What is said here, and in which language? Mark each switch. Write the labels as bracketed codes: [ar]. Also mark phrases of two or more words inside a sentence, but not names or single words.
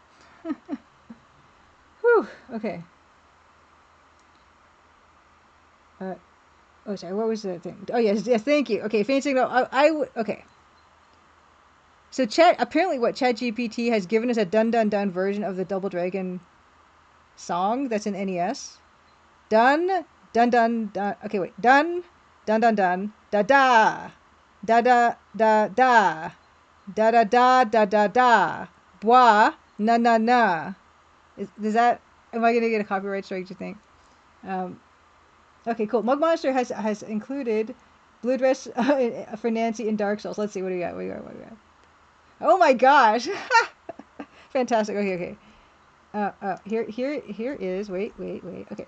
[en] Whew. Okay. Oh, sorry. What was the thing? Oh, yes. Yes. Thank you. Okay. Fan Signal. Okay. So apparently what ChatGPT has given us a dun dun dun version of the Double Dragon song that's in NES. Dun dun dun dun. Okay, wait. Dun dun dun dun da da da da da da da da da da da da bwa na na na. Is that? Am I gonna get a copyright strike? Do you think? Okay, cool. Mug Monster has included Blue Dress for Nancy in Dark Souls. Let's see. What do we got? What do we got? What do we got? Oh my gosh! Fantastic. Okay. Here is. Wait. Okay.